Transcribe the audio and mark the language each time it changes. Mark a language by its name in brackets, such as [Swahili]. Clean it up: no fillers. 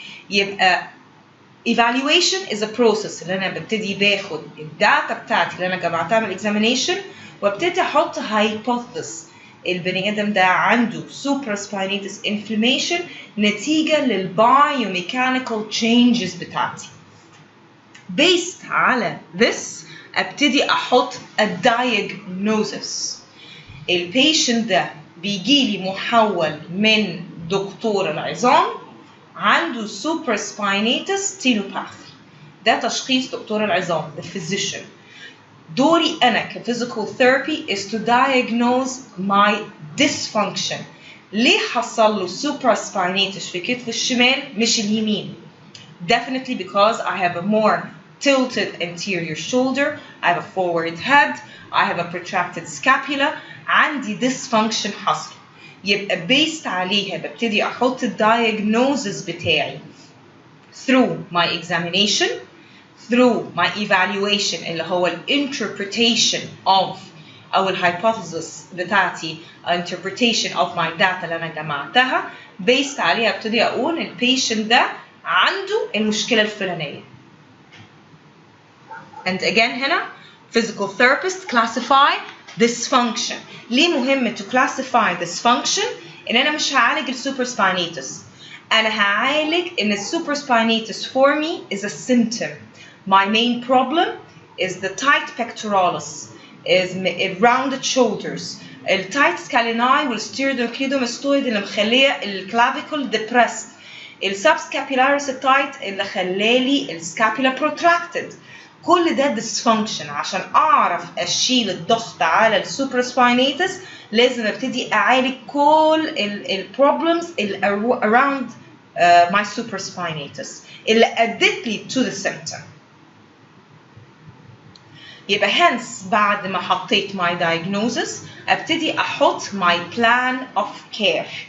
[Arabic] يبقى [English] evaluation is a process [Arabic] اللي أنا ببتدي باخد الداتا بتاعتي اللي أنا جمعتها من examination وابتدي أحط hypothesis. البني آدم ده عنده supraspinatus inflammation نتيجة للbiomechanical changes بتاعتي. [English] Based على this [Arabic] ابتدي أحط [English] a diagnosis. [Arabic] البيشنت ده بيجيلي محول من دكتور العظام عنده supraspinatus tenopathy. ده تشخيص دكتور العظام the physician. دوري أنا [English] كphysical therapy is to diagnose my dysfunction. [Arabic] ليه حصل له supraspinatus في كتف الشمال مش اليمين؟ [English] Definitely because I have a more tilted anterior shoulder, I have a forward head, I have a protracted scapula, [Arabic] عندي dysfunction حصل. [English] يبقى based عليها ببتدي أحط الdiagnosis بتاعي through my examination, through my evaluation اللي هو interpretation of أو hypothesis بتاعتي interpretation of my data [Arabic] اللي أنا جمعتها. based عليها ابتدي أقول البيشنت ده عنده المشكلة الفلانية. [English] And again [Arabic] هنا [English] physical therapist classify dysfunction. [Arabic] ليه مهم [English] to classify dysfunction؟ [Arabic] إن أنا مش هعالج الsupraspinatus. أنا هعالج إن [English] الsupraspinatus for me is a symptom. My main problem is the tight pectoralis, is rounded shoulders, الtight scaleni والsternocleidomastoid [Arabic] اللي مخلية [English] الclavicle depressed, الsubscapularis tight [Arabic] اللي خلالي [English] الscapula protracted. [Arabic] كل ده dysfunction. عشان اعرف اشيل الضغط على السوبراسباينيتس لازم ابتدي اعالج كل البروبلمز اللي [English] around my supraspinatus [Arabic] اللي ادت لي [English] to the symptom. يبقى hence [Arabic] بعد ما حطيت [English] my diagnosis [Arabic] ابتدي احط [English] my plan of care.